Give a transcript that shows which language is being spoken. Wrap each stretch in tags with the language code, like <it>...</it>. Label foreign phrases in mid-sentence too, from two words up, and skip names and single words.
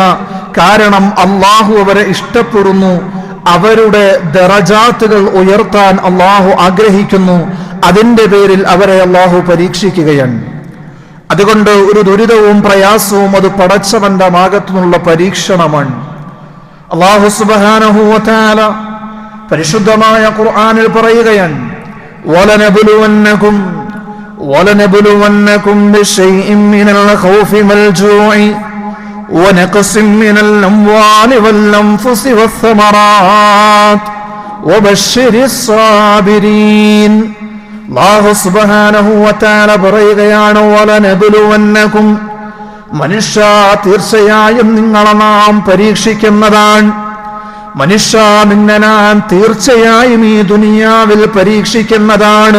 <ml>കാരണം അള്ളാഹു അവരെ ഇഷ്ടപ്പെടുന്നു, അവരുടെ ദറജാത്തുകൾ ഉയർത്താൻ അള്ളാഹു ആഗ്രഹിക്കുന്നു. അതിന്റെ പേരിൽ അവരെ അള്ളാഹു പരീക്ഷിക്കുകയാണ്. അതുകൊണ്ട് ഒരു ദുരിതവും പ്രയാസവും അത് പടച്ചവന്റെ ഭാഗത്തുനിന്നുള്ള പരീക്ഷണമാണ്. അള്ളാഹു</ml> <ar>سبحانه وتعالى</ar> <ml>പരിശുദ്ധമായ ഖുർആനിൽ പറയുകയാണ്,</ml> <ar>وَلَنَبْلُوَنَّكُمْ بِشَيْءٍ مِّنَ الْخَوْفِ وَالْجُوعِ وَنَقْصٍ مِّنَ الْأَمْوَالِ وَالْأَنفُسِ وَالثَّمَرَاتِ وَبَشِّرِ الصَّابِرِينَ.</ar> <ml>അല്ലാഹു</ml> <ar>سبحانه وتعالى</ar> <ml>പറയുകയാണ്, വലനബ്ലുവന്നകും, മനുഷ്യ തീർച്ചയായും നിങ്ങളെ നാം പരീക്ഷിക്കുന്നതാണ്. മനുഷ്യ നിന്നെ നാം തീർച്ചയായും ഈ ദുനിയാവിൽ പരീക്ഷിക്കുന്നതാണ്.</ml>